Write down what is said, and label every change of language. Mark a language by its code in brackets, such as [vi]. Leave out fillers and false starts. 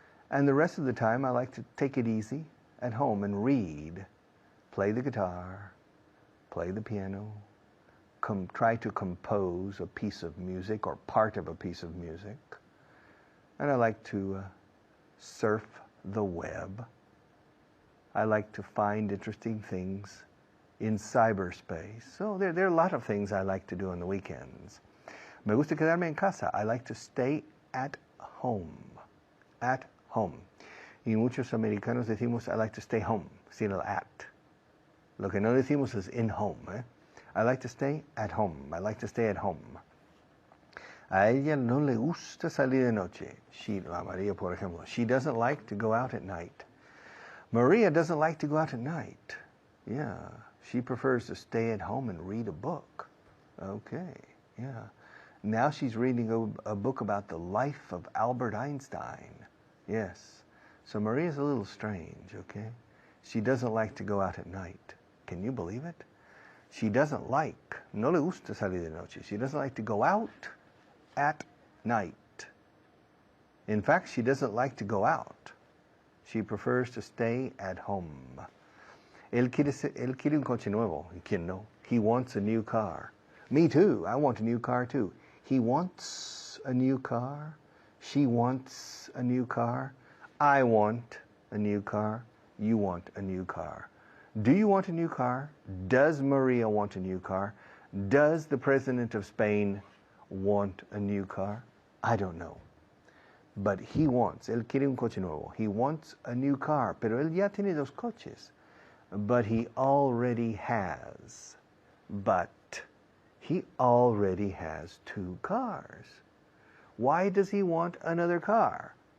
[en] And the rest of the time I like to take it easy at home and read, play the guitar, play the piano, try to compose a piece of music or part of a piece of music. And I like to surf the web. I like to find interesting things in cyberspace. So there are a lot of things I like to do on the weekends. [es] Me gusta quedarme en casa. [en] I like to stay at home. At home. [es] Y muchos americanos decimos, [en] I like to stay home, [es] sin el at. Lo que no decimos es [en] in home. I like to stay at home. I like to stay at home. [es] A ella no le gusta salir de noche. A Maria, por ejemplo. [en] She doesn't like to go out at night. Maria doesn't like to go out at night. Yeah. She prefers to stay at home and read a book. Okay. Yeah. Now she's reading a book about the life of Albert Einstein. Yes. So Maria's a little strange, okay? She doesn't like to go out at night. Can you believe it? She doesn't like, [es] no le gusta salir de noche. [en] She doesn't like to go out at night. In fact, she doesn't like to go out. She prefers to stay at home. [es] Él quiere un coche nuevo. ¿Quién no? [en] He wants a new car. Me too. I want a new car too. He wants a new car. She wants a new car. I want a new car. You want a new car. Do you want a new car? Does Maria want a new car? Does the President of Spain want a new car? I don't know. But he wants, [es] él quiere un coche nuevo. [en] He wants a new car, [es] pero él ya tiene dos coches. [en] But he already has. But he already has two cars. Why does he want another car?